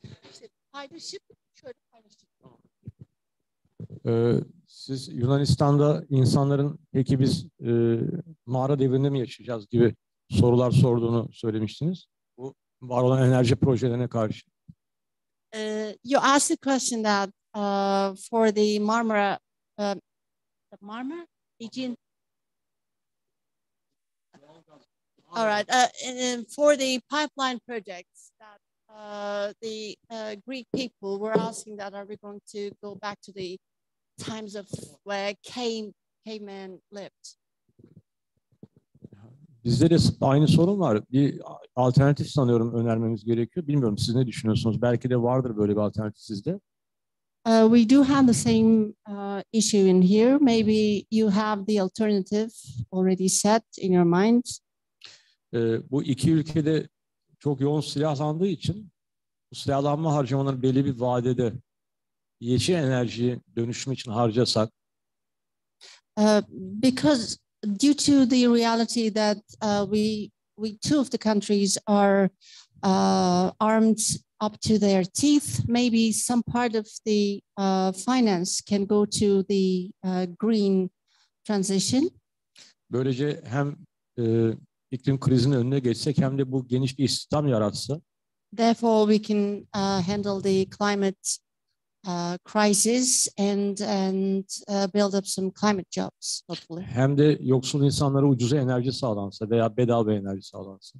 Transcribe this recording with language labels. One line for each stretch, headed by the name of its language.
Turkish: İşte paylaşıp şöyle paylaşıp. siz Yunanistan'da insanların peki biz mağara devrinde mi yaşayacağız gibi sorular sorduğunu söylemiştiniz. Bu var olan enerji projelerine karşı.
English: You asked the question that for the Marmara, Aegean. All right, and for the pipeline projects that the Greek people were asking that, are we going to go back to the times of where cavemen lived?
Turkish: Bizde de aynı sorun var. Bir alternatif sanıyorum önermemiz gerekiyor. Bilmiyorum siz ne düşünüyorsunuz? Belki de vardır böyle bir alternatif sizde.
English: We do have the same issue in here. Maybe you have the alternative already set in your mind.
Turkish: Bu iki ülkede çok yoğun silahlandığı için bu silahlanma harcamaları belli bir vadede yeşil enerjiye dönüşüm için harcasak.
English: Because due to the reality that we two of the countries are armed up to their teeth, maybe some part of the finance can go to the green transition.
Turkish: Böylece hem iklim krizinin önüne geçsek hem de bu geniş bir istihdam yaratsa.
English: Therefore, we can handle the climate crisis and build up some climate jobs, hopefully.
Turkish: Hem de yoksul insanlara ucuza enerji sağlansa veya bedava enerji sağlansa.